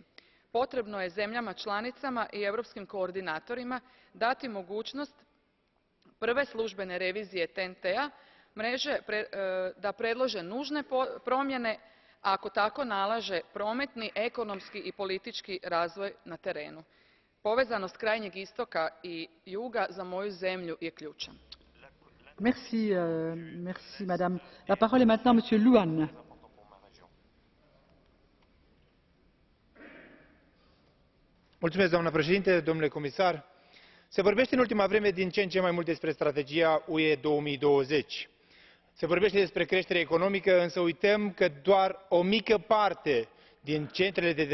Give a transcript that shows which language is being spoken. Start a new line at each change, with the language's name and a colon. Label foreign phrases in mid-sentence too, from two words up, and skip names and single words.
Croatian: Potrebno je zemljama članicama i europskim koordinatorima dati mogućnost prve službene revizije TEN-T-a mreže da predlože nužne promjene, a ako tako nalaže prometni, ekonomski i politički razvoj na terenu. Povezanost krajnjeg istoka i juga za moju zemlju je ključna.
French: Merci, merci Madame. La parole est maintenant à Monsieur Luhan.
Romanian: Doamnă președinte, domnule comisar, se vorbește în ultima vreme din ce în ce mai mult despre strategia UE 2020. Se vorbește despre creștere economică, însă uităm că doar o mică parte din centrele de